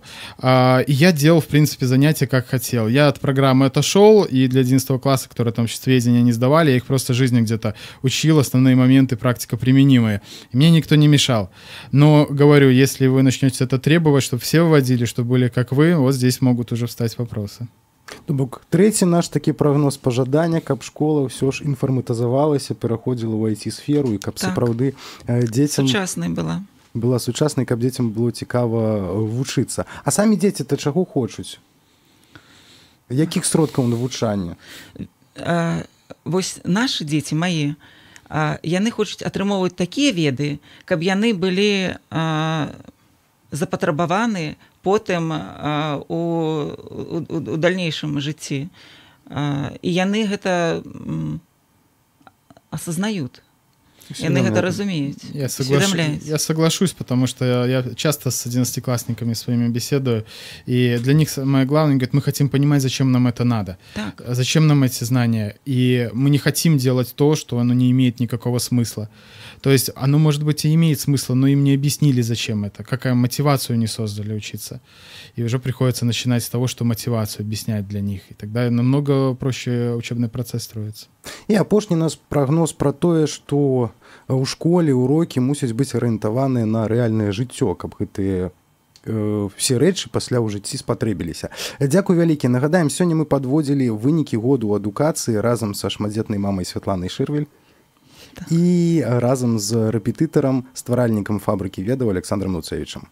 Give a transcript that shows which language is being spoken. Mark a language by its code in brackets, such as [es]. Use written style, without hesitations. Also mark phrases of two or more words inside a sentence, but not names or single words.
[ru] И я делал, в принципе, занятия как хотел. Я от программы отошел, и для 11 класса, которые там обществоведения не сдавали, я их просто жизнью где-то учил, основные моменты, практика применимые. И мне никто не мешал. Но, говорю, если вы начнете это требовать, чтобы все выводили, чтобы были как вы, вот здесь могут уже встать вопросы. [be] То бок трэці наш такі прагноз пажадання, каб школа ўсё ж інфарматызавалася, пераходзіла ў IT-сферу, і каб сапраўды дзецям сучаснай была сучаснай, каб дзецям было цікава вучыцца. А самі дзеці-то чаго хочуць? Якіх сродкаў навучання? Вось нашы дзеці, мае, яны хочуць атрымоўваць такія веды, каб яны былі запатрабаваны потым у дальнейшым жыцці. І яны гэта асазнаюць. Яны гэта разумеюць. [ru] Я соглашусь, потому что я часто с 11-классниками своими беседую, и для них самое главное, говорят, мы хотим понимать, зачем нам это надо, так. Зачем нам эти знания, и мы не хотим делать то, что оно не имеет никакого смысла. То есть оно, может быть, и имеет смысл, но им не объяснили, зачем это, какую мотивацию не создали учиться. И уже приходится начинать с того, что мотивацию объяснять для них. И тогда намного проще учебный процесс строится. [be] І апошні наш прагноз пра тое, што у школе урокі мусяць быць арыентаваныя на рэальнае жыццё, каб гэтыя все рэчы пасля ў жыцці спатрэбіліся. Дзякуй вялікі. Нагадаем, сёння мы падводзілі вынікі году адукацыі разам са шматдзетнай мамай Святланай Шырвель і разам з рэпетытарам, стваральнікам фабрыкі ведаў Александром Луцевічам.